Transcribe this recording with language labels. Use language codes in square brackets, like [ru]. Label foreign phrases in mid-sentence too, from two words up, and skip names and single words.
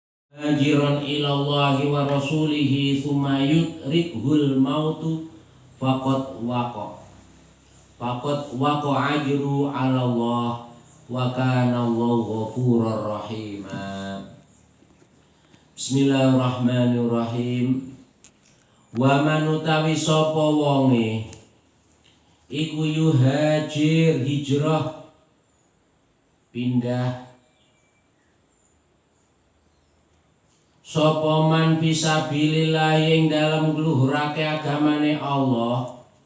[ar] هاجرا إلى الله ورسوله ثم يدركه الموت فقد وقع أجره على الله وكان الله غفورا رحيما. بسم الله الرحمن الرحيم. ومن [jv] utawi sapa wonge iku yuhajir hijrah pindah sapa man fisabilillah ing dalam ngluhurake agamane Allah